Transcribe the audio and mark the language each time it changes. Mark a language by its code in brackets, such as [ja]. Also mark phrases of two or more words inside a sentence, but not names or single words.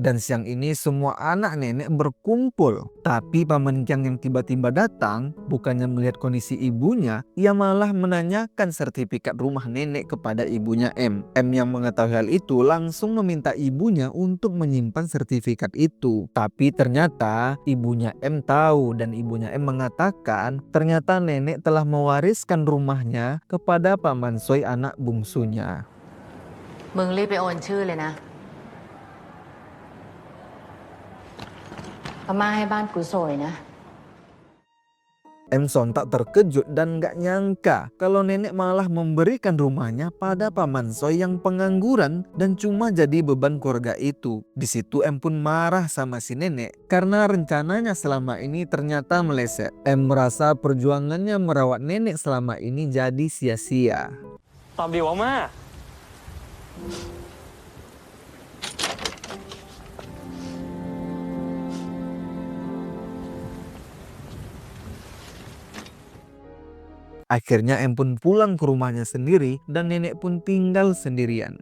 [id] Dan siang ini semua anak nenek berkumpul. Tapi Paman Kiang yang tiba-tiba datang bukannya melihat kondisi ibunya, ia malah menanyakan sertifikat rumah nenek kepada ibunya M. M yang mengetahui hal itu langsung meminta ibunya untuk menyimpan sertifikat itu. Tapi ternyata ibunya M tahu dan ibunya M mengatakan ternyata nenek telah mewariskan rumahnya kepada Paman Soy anak bungsunya. [th] มึงรีบไปโอนชื่อเลยนะอาม่าให้บ้านกูสวยนะ [id] M sontak terkejut dan gak nyangka kalau nenek malah memberikan rumahnya pada Paman Soy yang pengangguran dan cuma jadi beban keluarga itu. Di situ M pun marah sama si nenek karena rencananya selama ini ternyata meleset. M merasa perjuangannya merawat nenek selama ini jadi sia-sia. [th] ตอบดีว่ามา [id] Akhirnya M pun pulang ke rumahnya sendiri dan nenek pun tinggal sendirian.